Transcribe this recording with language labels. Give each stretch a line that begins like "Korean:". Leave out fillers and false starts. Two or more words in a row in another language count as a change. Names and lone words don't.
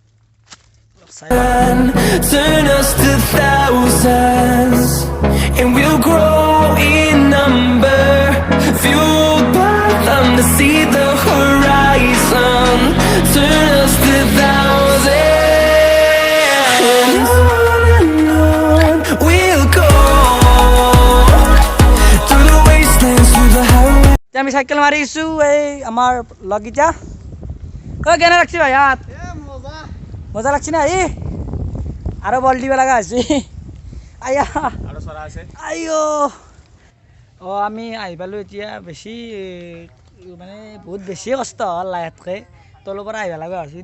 English: Turn us to thousands, and we'll grow in number, fueled by them to see the horizon. Turn us to thousands, and on we'll go, through the wastelands, through the highways.
Assamese: আমি চাইকেল মাৰিছোঁ, এই আমাৰ লগকেইটা। কেনে লাগছি ভাই? ইয়াত মজা লাগছি না? আৰু বল দিব লগা হৈছে। আয়া আইঅ আমি আহি পালোঁ এতিয়া। বেছি মানে বহুত বেছি কষ্ট হ'ল লাহেতকৈ, তলৰ পৰা আহিব লগা হৈছে।